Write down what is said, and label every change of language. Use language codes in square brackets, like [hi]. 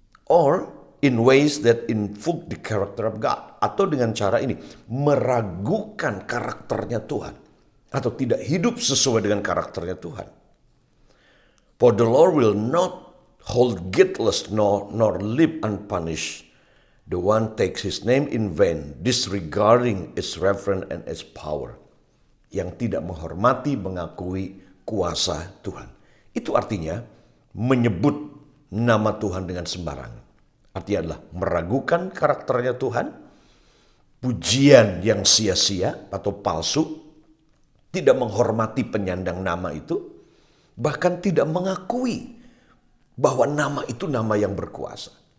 [en] Or in ways that invoke the character of God. [id] Atau dengan cara ini, meragukan karakternya Tuhan, atau tidak hidup sesuai dengan karakternya Tuhan. [en] For the Lord will not hold guiltless nor leave unpunished the one takes his name in vain, disregarding its reverence and its power. [id] Yang tidak menghormati, mengakui kuasa Tuhan. Itu artinya menyebut nama Tuhan dengan sembarangan. Artinya adalah meragukan karakternya Tuhan, pujian yang sia-sia atau palsu, tidak menghormati penyandang nama itu, bahkan tidak mengakui bahwa nama itu nama yang berkuasa.